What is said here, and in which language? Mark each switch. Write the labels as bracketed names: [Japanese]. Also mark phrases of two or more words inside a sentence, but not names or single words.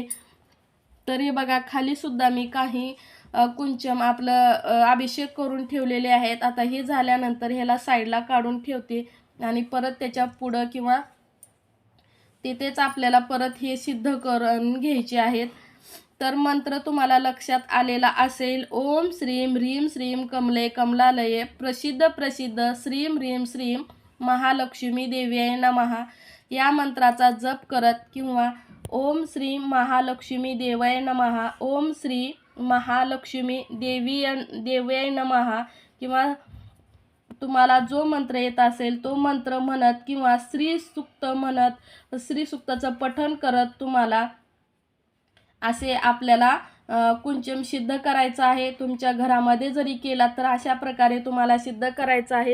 [Marathi] तर हे बघा, खाली सुद्धा मी काही कुंचम आपलं अभिषेक करून ठेवलेले आहेत. आता हे झाल्यानंतर ह्याला साईडला काढून ठेवते आणि परत त्याच्या पुढं किंवा तिथेच आपल्याला परत हे सिद्ध करून घ्यायचे आहेत. तर मंत्र तुम्हाला लक्षात आलेला असेल. [Sanskrit] ओम श्रीम ह्रीम श्रीम कमले कमलालये प्रसिद्ध प्रसिद्ध श्रीम ह्रीम श्रीम महालक्ष्मी देव्यै [Marathi] नमः या मंत्राचा जप करत किंवा [Sanskrit] ओम श्री महालक्ष्मी देवय नमः, ओम श्री महालक्ष्मी देव्यै नमः [Marathi] किंवा तुम्हाला जो मंत्र येत असेल तो मंत्र म्हणत किंवा श्री सूक्त म्हणत श्री सूक्ताचं पठण करत तुम्हाला असे आपल्याला कुंचम सिद्ध करायचं आहे. तुमच्या घरामध्ये जरी केला तर अशा प्रकारे तुम्हाला सिद्ध करायचं आहे.